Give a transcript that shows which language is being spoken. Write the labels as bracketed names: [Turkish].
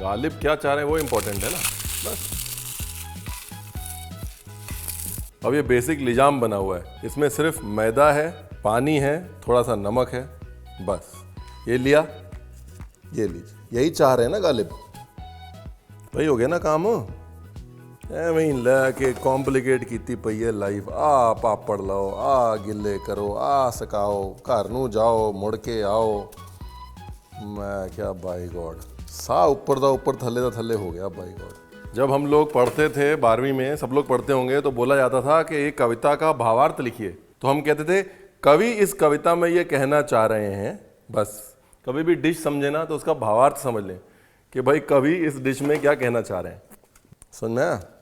[Hindi] गालिब क्या चाह रहे हैं वो इम्पोर्टेंट है ना, बस। अब ये बेसिक लिजाम बना हुआ है, इसमें सिर्फ मैदा है, पानी है, थोड़ा सा नमक है, बस। ये लिया, ये लीजिए, यही चाह रहे हैं ना गालिब, वही हो गया ना काम। [Punjabi] ਐਵੇਂ ਲੈ ਕੇ ਕੌਂਪਲੀਕੇਟ ਕੀਤੀ ਪਈ ਹੈ ਲਾਈਫ। ਆ ਪਾਪੜ ਲਾਓ, ਆ ਗਿੱਲੇ ਕਰੋ, ਆ ਸਕਾਓ, घर ਨੂੰ ਜਾਓ, ਮੁੜ ਕੇ ਆਓ। मैं क्या बाई गॉड, सा ऊपर दा ऊपर थल्ले दा थल्ले हो गया बाई गॉड। [Hindi] जब हम लोग पढ़ते थे 12वीं में, सब लोग पढ़ते होंगे, तो बोला जाता था कि एक कविता का भावार्थ लिखिए। तो हम कहते थे कवि इस कविता में ये कहना चाह रहे हैं, बस। कभी भी डिश समझे ना तो उसका भावार्थ समझ लें कि भाई कवि इस डिश में क्या कहना चाह रहे हैं, समझ में आया।